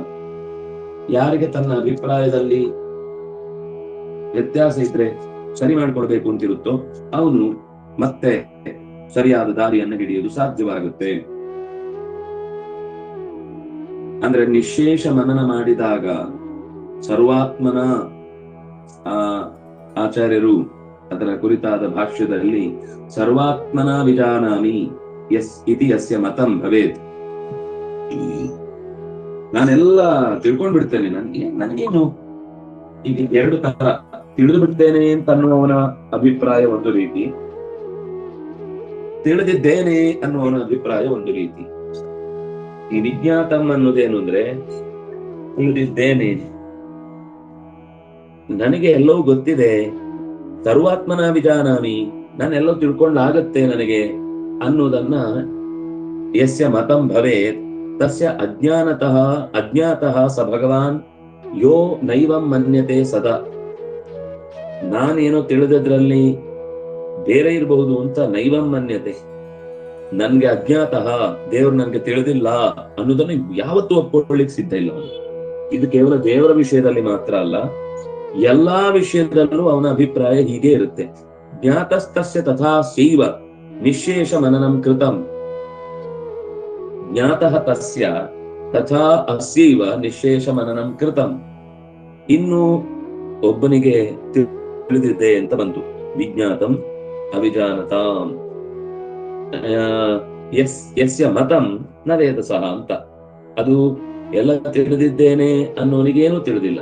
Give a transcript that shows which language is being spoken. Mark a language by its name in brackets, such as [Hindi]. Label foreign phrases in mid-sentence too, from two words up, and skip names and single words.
[Kannada] ಯಾರಿಗೆ ತನ್ನ ಅಭಿಪ್ರಾಯದಲ್ಲಿ ವ್ಯತ್ಯಾಸ ಇದ್ರೆ ಸರಿ ಮಾಡ್ಕೊಡ್ಬೇಕು ಅಂತಿರುತ್ತೋ ಅವನು ಮತ್ತೆ ಸರಿಯಾದ ದಾರಿಯನ್ನು ಹಿಡಿಯುವುದು ಸಾಧ್ಯವಾಗುತ್ತೆ. ಅಂದ್ರೆ ನಿಶೇಷ ಮನನ ಮಾಡಿದಾಗ ಸರ್ವಾತ್ಮನ ಆಚಾರ್ಯರು ಅದರ ಕುರಿತಾದ ಭಾಷ್ಯದಲ್ಲಿ [Sanskrit] ಸರ್ವಾತ್ಮನ ವಿಜಾನಾಮಿ ಯಸ್ ಇತಿ ಯಸ್ಯ ಮತಂ ಭವೇತ್. [Kannada] ನಾನೆಲ್ಲ ತಿಳ್ಕೊಂಡ್ ಬಿಡ್ತೇನೆ, ನನ್ಗೇನು ಈಗ ಎರಡು ತರ ತಿಳಿದು ಬಿಡ್ತೇನೆ ಅಂತ ಅನ್ನುವವನ ಅಭಿಪ್ರಾಯ ಒಂದು ರೀತಿ, ತಿಳಿದಿದ್ದೇನೆ ಅನ್ನುವವನ ಅಭಿಪ್ರಾಯ ಒಂದು ರೀತಿ. ಈ ವಿಜ್ಞಾತಂ ಅನ್ನೋದೇನು ಅಂದ್ರೆ ತಿಳಿದಿದ್ದೇನೆ, ನನಗೆ ಎಲ್ಲವೂ ಗೊತ್ತಿದೆ, [Sanskrit] ಸರ್ವಾತ್ಮನ ವಿಜಾನಾಮಿ, [Kannada] ನಾನೆಲ್ಲೋ ತಿಳ್ಕೊಂಡಾಗತ್ತೆ ನನಗೆ ಅನ್ನೋದನ್ನ [Sanskrit] ಯಸ್ಯ ಮತಂ ಭವೇತ್ ತಸ್ಯ ಅಜ್ಞಾತಃ ಸ ಭಗವಾನ್ ಯೋ ನೈವಂ ಮನ್ಯತೆ ಸದಾ. [Kannada] ನಾನೇನೋ ತಿಳಿದದ್ರಲ್ಲಿ ಬೇರೆ ಇರಬಹುದು ಅಂತ [Sanskrit] ನೈವಂ ಮನ್ಯತೆ, [Kannada] ನನ್ಗೆ ಅಜ್ಞಾತಃ ದೇವರು ನನ್ಗೆ ತಿಳಿದಿಲ್ಲ ಅನ್ನೋದನ್ನು ಯಾವತ್ತೂ ಒಪ್ಕೊಳ್ಳಿಕ್ ಸಿದ್ಧ ಇಲ್ಲ ಅವನು. ಇದು ಕೇವಲ ದೇವರ ವಿಷಯದಲ್ಲಿ ಮಾತ್ರ ಅಲ್ಲ, ಎಲ್ಲಾ ವಿಷಯದಲ್ಲೂ ಅವನ ಅಭಿಪ್ರಾಯ ಹೀಗೆ ಇರುತ್ತೆ. [Sanskrit] ಜ್ಞಾತಸ್ತಸ್ಯ ತಥಾ ಸೈವ ನಿಶೇಷ ಮನನಂ ಕೃತಂ. ಜ್ಞಾತಃ ತಸ್ಯ ತಥಾ ಅಸ್ಯೈವ ನಿಶೇಷ ಮನನಂ ಕೃತಂ. [Kannada] ಇನ್ನು ಒಬ್ಬನಿಗೆ ತಿಳಿದಿದೆ ಅಂತ ಬಂತು, ವಿಜ್ಞಾತಂ ಅವಿಜಾನತಾಂ. [Sanskrit] ಯಸ್ಯ ಮತಂ ನ ವೇದ ಸಹ [Kannada] ಅಂತ, ಅದು ಎಲ್ಲ ತಿಳಿದಿದ್ದೇನೆ ಅನ್ನೋನಿಗೇನು ತಿಳಿದಿಲ್ಲ.